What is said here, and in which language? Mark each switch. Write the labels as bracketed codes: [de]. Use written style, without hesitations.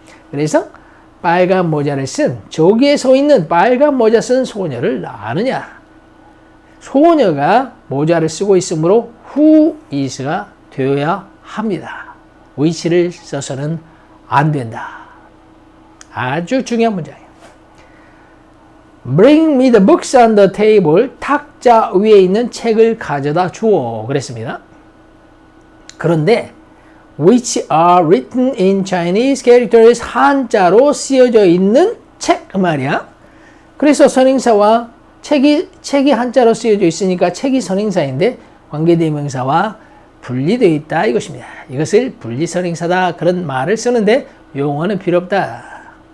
[ko] 그래서 빨간 모자를 쓴 저기에 서 있는 빨간 모자 쓴 소녀를 아느냐? 소녀가 모자를 쓰고 있으므로 who is가 되어야 합니다. which를 써서는 안 된다. 아주 중요한 문장이에요. [en] Bring me the books on the table. [ko] 탁자 위에 있는 책을 가져다 주오. 그랬습니다. 그런데 [en] which are written in Chinese characters. [ko] 한자로 쓰여져 있는 책 그 말이야. 그래서 선행사와 책이 한자로 쓰여져 있으니까 책이 선행사인데 관계대명사와 분리되어 있다 이것입니다. 이것을 분리선행사다 그런 말을 쓰는데 용어는 필요 없다.